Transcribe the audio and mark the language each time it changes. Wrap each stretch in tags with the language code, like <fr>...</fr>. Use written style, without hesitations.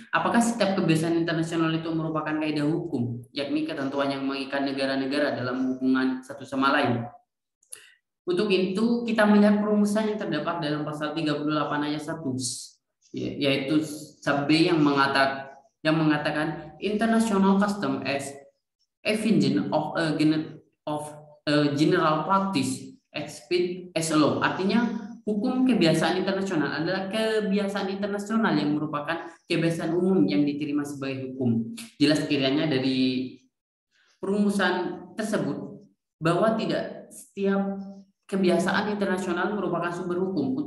<id>Apakah setiap kebiasaan internasional itu merupakan kaidah hukum, yakni ketentuan yang mengikat negara-negara dalam hubungan satu sama lain? Untuk itu kita melihat perumusan yang terdapat dalam pasal 38 ayat 1, yaitu sub B yang mengatakan yang mengatakan</id> <en>international custom as evidence of a general practice expect as a law.</en> <id>Artinya hukum kebiasaan internasional adalah kebiasaan internasional yang merupakan kebiasaan umum yang diterima sebagai hukum. Jelas kiranya dari perumusan tersebut bahwa tidak setiap kebiasaan internasional merupakan sumber hukum.</id>